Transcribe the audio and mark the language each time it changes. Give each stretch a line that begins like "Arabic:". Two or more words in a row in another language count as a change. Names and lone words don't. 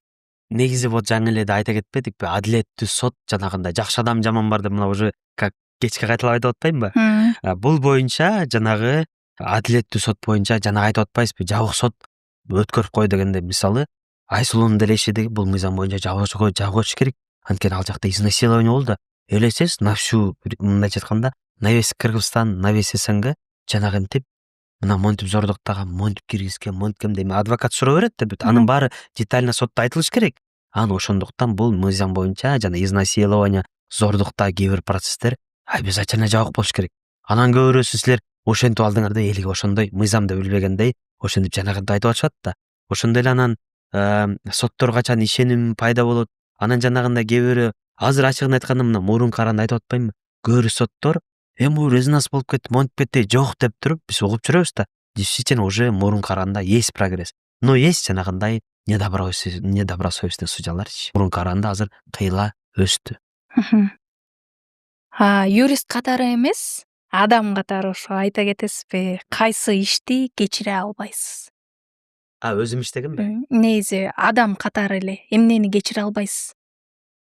Kyrgyz: негизи вот жаңы эле айта кетпедикпи адилеттүү сот жанагындай жакшы адам жаман бар деп мына
Russian: уже как
Kyrgyz: кечке кайталап айтып атпаймынбы бул боюнча жанагы адилеттүү сот боюнча жанагы айтып атпайбызбы жабык сот өткөрүп кой дегенде мисалы Айсулуунун деле иши бул мыйзам боюнча жабык коюш керек анткени ал жакта изнасилование болду элестеңиз
Russian: на всю
Kyrgyz: мындайча айтканда
Russian: на весь Кыргызстан на весь СНГ
Kyrgyz: жанагынтип мына монтип зордуктаган монтип киргизген монткем эми адвокат суроо берет да бүт анын баары детально сотто айтылыш керек анан ошондуктан бул мыйзам боюнча жана изнасилование зордукта кээ бир процесстер обязательно жабык болуш керек анан көп бирөөсү силер ошентип алдыңар да элге ошондой мыйзамды билбегендей ошентип жанагынтип айтып атышат да ошондой эле анан соттор качан ишеним пайда болот анан жанагындай кээ бирөө азыр ачыгын айтканда мына мурунку аранда айтып атпаймынбы көп бир соттор бул резонанс болуп кетти монтип кетти жок деп туруп биз угуп жүрөбүз да
Russian: действительно уже
Kyrgyz: мурунку аранда
Russian: есть прогресс но есть
Kyrgyz: жанагындай недобросовестный судьяларчы мурунку аранда азыр кыйла өстү юрист катары эмес адам катары ошо айта кетесизби кайсы ишти кечире албайсыз өзүм иштегенби негизи адам катары эле эмнени кечире албайсыз